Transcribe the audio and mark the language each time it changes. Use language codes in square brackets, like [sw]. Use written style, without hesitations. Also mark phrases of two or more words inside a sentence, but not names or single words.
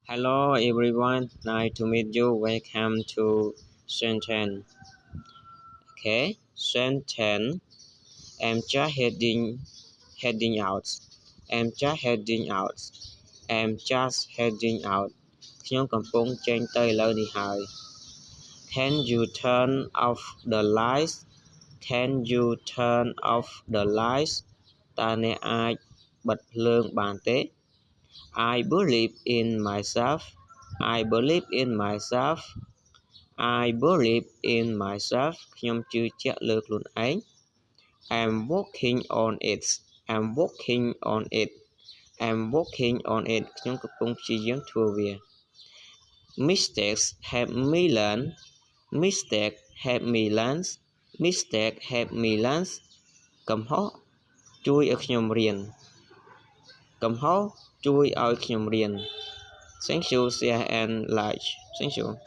[en] Hello everyone, nice to meet you. Welcome to sentence. Okay, sentence. I'm just heading out. I'm just heading out. I'm just heading out. [km] ខ្ញុំកំពុងចេញទៅឥឡូវនេះហើយ [en] Can you turn off the lights? Can you turn off the lights? [km] តើអ្នកអាចបិទភ្លើងបានទេ [en] I believe in myself. I believe in myself. I believe in myself. [km] ខ្ញុំជឿជាក់លើខ្លួនឯង [en] I'm working on it. I'm working on it. I'm working on it. [km] ខ្ញុំកំពុងព្យាយាមធ្វើវា [en] Mistakes help me learn. Mistake help me learn. Mistake help me learn. [km] កំហុសជួយឲ្យខ្ញុំរៀន កំហុសជួយឲ្យខ្ញុំរៀន [en] Thank you, share and like. Thank you.